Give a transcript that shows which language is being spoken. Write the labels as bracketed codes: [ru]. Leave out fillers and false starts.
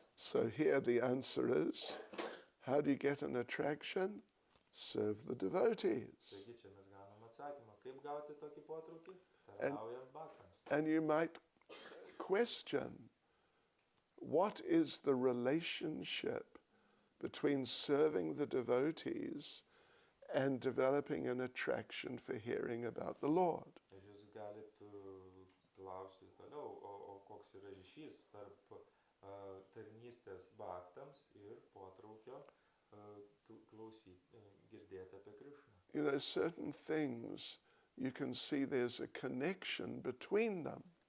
[en] So here the answer is, how do you get an attraction? Serve the devotees. [lt] Taigi čia mes gaunam atsakymą, kaip gauti tokį potraukį? Tarnaujant bhaktams. [en] And you might question, what is the relationship between serving the devotees and developing an attraction for hearing about the Lord? [lt] Ir jūs galit klausti toliau, o koks yra ryšys tarp tarnystės bhaktams ir potraukio klausyti, girdėti apie Krišną. [en] You know, certain things you can see there's a connection between them.